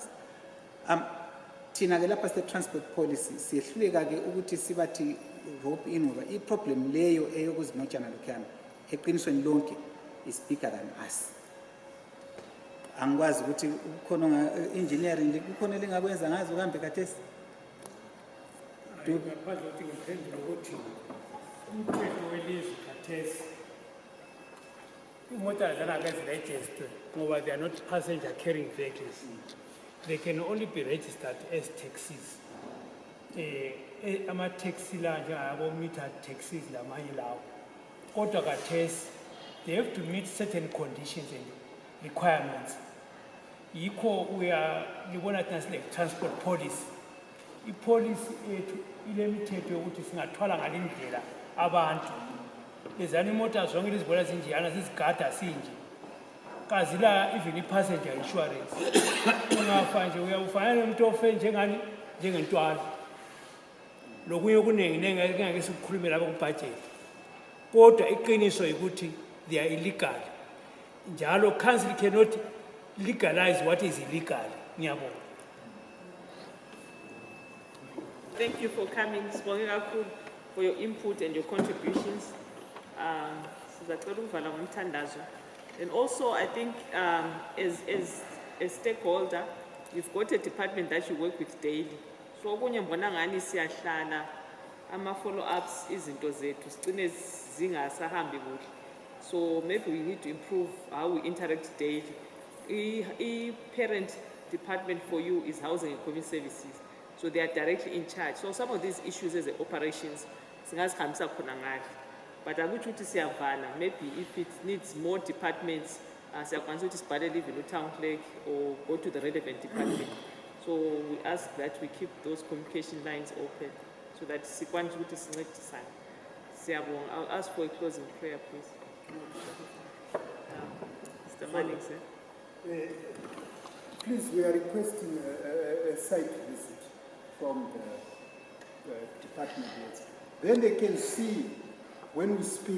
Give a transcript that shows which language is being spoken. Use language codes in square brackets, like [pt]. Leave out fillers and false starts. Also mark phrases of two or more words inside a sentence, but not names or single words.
[nd] Thina ke lapha se [en] transport policy [nd] siyehluleka ke ukuthi sibathi [en] rope in [nd] ngoba i-problem leyo eyokuzimotshana lokhana eqinisweni lonke [en] is bigger than us. [nd] Angikwazi ukuthi ukhona engineering kukhona lengakwenza ngazo kambe kathesi. Ngaphandle ukuthi ngiphendule ukuthi umthetho welizwe kathesi imoto azana register ngoba [en] they are not passenger carrying vehicles. They can only be registered as taxis. [nd] Ama-taxi la njengabo- [en] meter taxis [nd] lamanye lawo. Kodwa kathesi [en] they have to meet certain conditions and requirements. [nd] Yikho libona thina [en] like transport policy. [nd] I-policy ethu ile mithetho yokuthi singathwala ngale ndlela abantu. Lezana imoto zonke lezibona zinjeyana sizigada sinje. Kazila [en] even i-passenger insurance. [nd] Ungafa nje uyawufana nomuntu ofe njengentwana. Lokunye okuningi ngeke sikukhulume lapha kubudget. Kodwa iqiniso ukuthi [en] they are illegal. Njalo council cannot legalize what is illegal. [nd] Ngiyabonga. [en] Thank you for coming, [nd] Sibongeka kakhulu, [en] for your input and your contributions. [nd] Sizacela ukuvala ngomthandazo. [en] And also, I think as a stakeholder, you've got a department that you work with daily. So, [nd] okunye mbona ngani siyahlala ama follow-ups izinto zethu sigcine zingasahambi kuhle. [en] So maybe we need to improve how we interact daily. Parent department for you is housing and community services. So they are directly in charge. So some of these issues as the operations, [nd] singazihambisa khona ngale. But akuthi ukuthi siyavala, [en] maybe if it needs more departments, [nd] siyakwanisa ukuthi sibhalele [en] even u-town clerk or go to the relevant department. So we ask that we keep those communication lines open so that [nd] sikwanise ukuthi sincedisane. Siyabonga. [en] I'll ask for a closing prayer, please. Mr. Manning, sir. Please, we are requesting a site visit from the department heads Then they can see when we speak.